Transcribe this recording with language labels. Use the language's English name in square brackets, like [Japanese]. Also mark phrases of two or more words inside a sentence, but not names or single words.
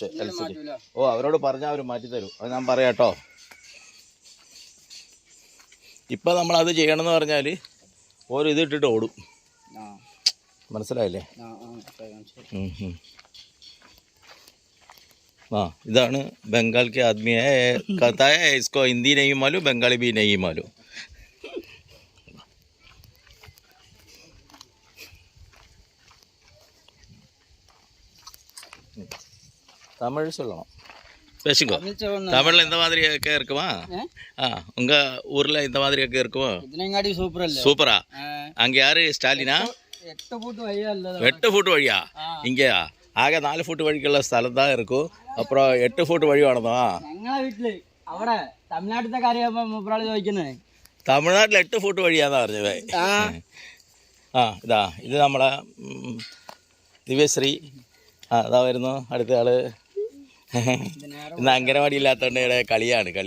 [Malayalam] ഓ അവരോട് പറഞ്ഞാൽ അവർ മാറ്റി തരും, അത് ഞാൻ പറയാം കേട്ടോ. ഇപ്പം നമ്മളത് ചെയ്യണമെന്ന് പറഞ്ഞാൽ ഓരോ ഇതിട്ടിട്ട് ഓടും, മനസ്സിലായില്ലേ? ആ ഇതാണ് ബംഗാൾ [Hindi] के आदमी है, कहता है इसको हिंदी नहीं मालूम, बंगाली भी नहीं मालूम. [Tamil] தமிழ் சொல்லணும், பேசுங்க. தமிழ்ல இந்த மாதிரியாக்க இருக்குமா? உங்க ஊர்ல இந்த மாதிரியாக்க இருக்குமா? சூப்பரா. அங்க யாரு ஸ்டாலினா? 8 ஃபுட் வழியா? இங்கயா [Malayalam] ആകെ 4 ഫുട്ട് വഴിക്കുള്ള സ്ഥലം [Tamil] தான் இருக்கும். [Malayalam] അപ്പുറം 8 ഫുട്ട് വഴി വേണമെന്നോ? തമിഴ്നാട്ടിൽ 8 ഫുട്ട് വഴിയാന്നാ പറഞ്ഞത്. ആ ഇതാ ഇത് നമ്മളെ ദിവ്യശ്രീ. ആ ഇതാ വരുന്നു അടുത്ത ആള്. ഇന്ന് അംഗനവാടി ഇല്ലാത്തതുകൊണ്ട് ഇവിടെ കളി.